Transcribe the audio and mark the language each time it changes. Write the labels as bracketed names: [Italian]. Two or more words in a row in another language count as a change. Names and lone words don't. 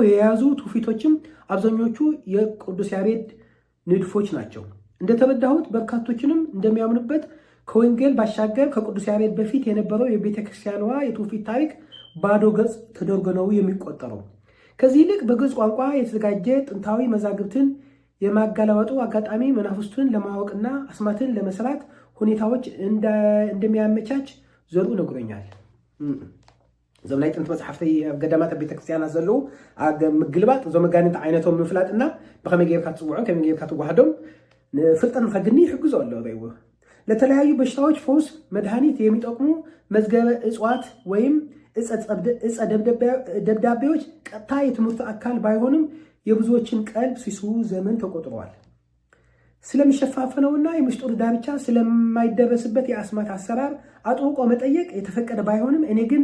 [Amharic] የያዙ ትውፊቶችም አብዛኞቹ የቅዱስ ያሬድ ንድፎች ናቸው። እንደተረዳሁት በርካቶችንም እንደሚያምኑበት ከወንጌል ባሻገር ከቅዱስ ያሬድ በፊት የነበረው የቤተክርስቲያኗ የትውፊት ታሪክ ባዶ ገጽ ተደርጎ ነው የሚቆጠረው። ከዚህ ይልቅ በግዕዝ ቋንቋ የተዘጋጀ ጥንታዊ መዛግብትን የማገላበጡ አጋጣሚ መናፍስቱን ለማወቅና አስማትን ለመስራት ሁኔታዎች እንደሚያመቻች ዘሩ ነግሮኛል። [Tigrinya] እዞም ናይ ጥንቲ መፅሓፍተይ ኣብ ገዳማት ቤተክርስትያናት ዘለዉ ምግልባጥ እዞም መጋንንቲ ዓይነቶም ምፍላጥና ብከመይ ጌርካ ትፅውዖም ከመይ ጌርካ ትዋህዶም ፍልጠት ንኸግኒ ይሕግዞ ኣሎ ሪእዎ። [Amharic] ለተለያዩ በሽታዎች ፈውስ መድኃኒት የሚጠቅሙ መዝገበ እጽዋት ወይም እጸ ደብዳቤዎች ቀጥታ የትምህርቱ አካል ባይሆንም የብዙዎችን ቀልብ ሲስቡ ዘመን ተቆጥረዋል። ስለሚሸፋፈነውና የምስጢሩ ዳርቻ ስለማይደረስበት የአስማት አሰራር አጥብቆ መጠየቅ የተፈቀደ ባይሆንም እኔ ግን